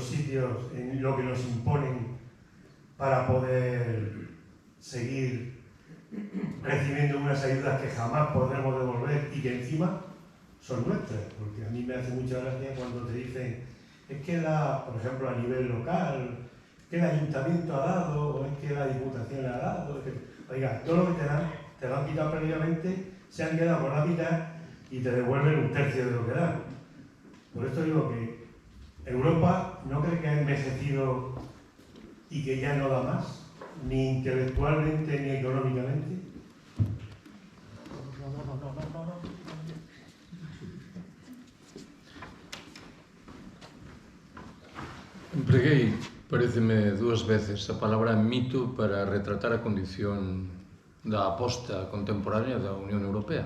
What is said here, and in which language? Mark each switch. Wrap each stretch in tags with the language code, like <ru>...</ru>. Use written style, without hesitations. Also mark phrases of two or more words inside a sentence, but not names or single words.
<es>sitios, en lo que nos imponen para poder seguir recibiendo unas ayudas que jamás podremos devolver y que encima son nuestras, porque a mí me hace mucha gracia cuando te dicen es que por ejemplo a nivel local, que el ayuntamiento ha dado, o es que la diputación le ha dado, oiga, todo lo que te lo han quitado previamente, se han quedado con la mitad y te devuelven un tercio de lo que dan. Por esto digo que Europa no cree que ha envejecido y que ya no da más, ni intelectualmente ni económicamente.</es> <gl>Empreguei, pareceme, 2 veces a palabra mito para retratar a condición da aposta contemporánea da Unión Europea.</gl>